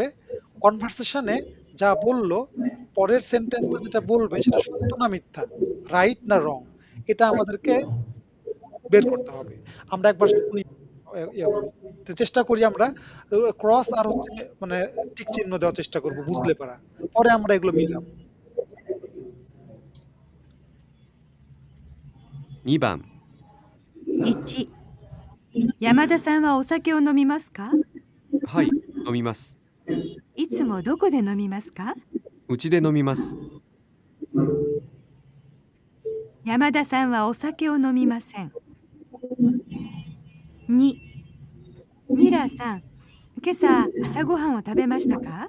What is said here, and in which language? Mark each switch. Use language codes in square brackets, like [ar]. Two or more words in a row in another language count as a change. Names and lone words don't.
[bn] কনভারসেশনে যা বললো পরের সেন্টেন্সটা যেটা বলবে সেটা সত্য না মিথ্যা, রাইট না রং, এটা আমাদেরকে বের করতে হবে। আমরা একবার শুনি, চেষ্টা করি আমরা ক্রস আর হচ্ছে মানে টিক চিহ্ন দেওয়ার চেষ্টা করব, বুঝলে পারা, পরে আমরা এগুলো মিলাম। [ja] 2 番 1、山田さんはお酒を飲みますか？はい飲みます。いつもどこで飲みますか？うちで飲みます。山田さんはお酒を飲みません。2、ミラーさん、今朝朝ごはんを食べましたか？